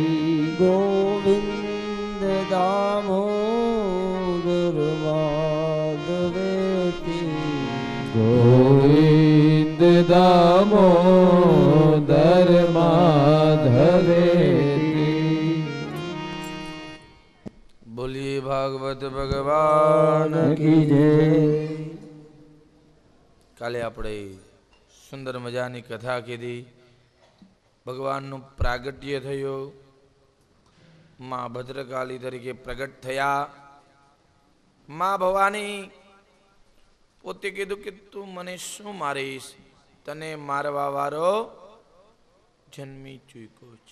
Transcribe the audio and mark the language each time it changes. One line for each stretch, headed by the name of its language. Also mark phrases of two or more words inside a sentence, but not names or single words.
Sanskrit: गोविन्द दामोदर माधवेति गोविन्द दामोदर माधवेति
Gujarati: બોલીએ ભાગવત ભગવાન
Hindi: की जय
Gujarati: કાલે આપણે સુંદર મજાની કથા કીધી. ભગવાનનું પ્રાગટ્ય થયું, માં ભદ્રકાળી તરીકે પ્રગટ થયા. માં ભવાની પોતે કીધું કે તું મને શું મારીશ, તને મારવા વાળો જન્મી ચૂક્યો છે.